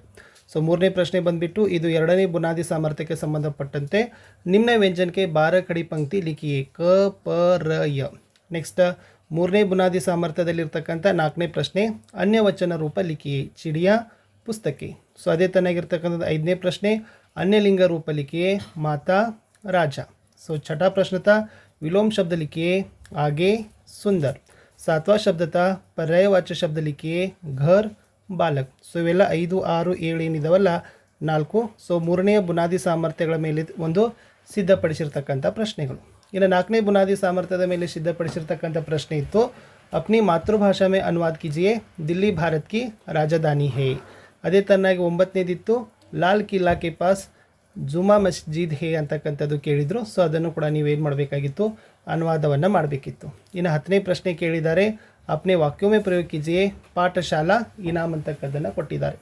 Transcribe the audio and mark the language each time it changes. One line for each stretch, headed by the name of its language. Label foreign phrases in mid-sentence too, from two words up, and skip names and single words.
Kannada: 3ನೇ ಪ್ರಶ್ನೆ ಬಂದುಬಿಟ್ಟು ಇದು 2ನೇ ಬುನಾದಿ ಸಾಮರ್ಥ್ಯಕ್ಕೆ ಸಂಬಂಧಪಟ್ಟಂತೆ ನಿಮ್ನ ವ್ಯಂಜನಕ್ಕೆ
Hindi: 12 खड़ी पंक्ति लिखिए,
Kannada: ಕ ಪ ರ ಯ. ನೆಕ್ಸ್ಟ್ 3ನೇ ಬುನಾದಿ ಸಾಮರ್ಥ್ಯದಲ್ಲಿರ್ತಕ್ಕಂಥ 4ನೇ ಪ್ರಶ್ನೆ
Hindi: अन्यवचन रूप लिखिए, चिड़िया पुस्तकें.
Kannada: ಅದೇ ತನ್ನಾಗಿರ್ತಕ್ಕಂಥದ್ದು 5ನೇ ಪ್ರಶ್ನೆ
Hindi: अन्यलिंग रूप लिखिए, माता राजा. 6ठा प्रश्न था विलोम शब्द लिखिए, आगे सुंदर. 7वां शब्द था पर्यायवाच्य शब्द लिखिए, घर बालक.
Kannada: ಇವೆಲ್ಲ 5, 6, 7 ಏನಿದಾವಲ್ಲ 4. 3ನೇ ಬುನಾದಿ ಸಾಮರ್ಥ್ಯಗಳ ಮೇಲೆ ಒಂದು ಸಿದ್ಧಪಡಿಸಿರ್ತಕ್ಕಂಥ ಪ್ರಶ್ನೆಗಳು. ಇನ್ನು 4ನೇ ಬುನಾದಿ ಸಾಮರ್ಥ್ಯದ ಮೇಲೆ ಸಿದ್ಧಪಡಿಸಿರ್ತಕ್ಕಂಥ ಪ್ರಶ್ನೆ ಇತ್ತು,
Hindi: अपनी मातृभाषा में अनुवाद कीजिए, दिल्ली भारत की राजधानी है.
Kannada: ಅದೇ ತರನಾಗಿ 9ನೇದಿತ್ತು
Hindi: लाल किला के पास जुमा मस्जिद है
Kannada: ಅಂತಕ್ಕಂಥದ್ದು ಕೇಳಿದರು. ಅದನ್ನು ಕೂಡ ನೀವೇನು ಮಾಡಬೇಕಾಗಿತ್ತು, ಅನುವಾದವನ್ನು ಮಾಡಬೇಕಿತ್ತು. ಇನ್ನು 10ನೇ ಪ್ರಶ್ನೆ ಕೇಳಿದ್ದಾರೆ,
Hindi: अपने वाक्यों में प्रयोग कीजिए, पाठशाला इनाम
Kannada: ಅಂತಕ್ಕದ್ದನ್ನು ಕೊಟ್ಟಿದ್ದಾರೆ.